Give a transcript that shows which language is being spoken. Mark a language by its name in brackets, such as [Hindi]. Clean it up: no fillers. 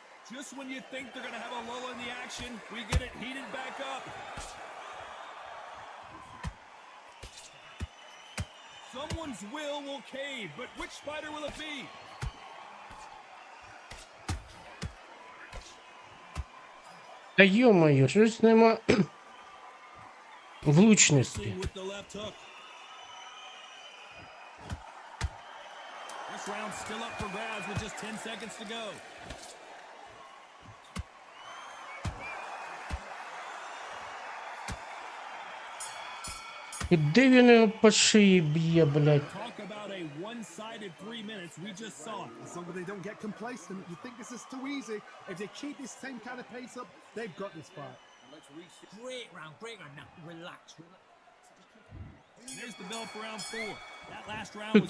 [English] Just when you think they're going to have a lull in the action, we get it heated back up. Someone's will cave, but which fighter will it be? [Ukrainian] та йо-моє, щось нема влучності. [English] With the left hook. This round's still up for grabs with just 10 seconds to go. [Ukrainian] І де він його по шиї б'є, блядь? [English] Talk about a one-sided 3 minutes. We just saw it. As long as they don't get complacent, you think this is too easy. If they keep this same kind of pace up, they've got this fight. Let's reset. Great round. Now, relax. There's the bell for round 4. That last round was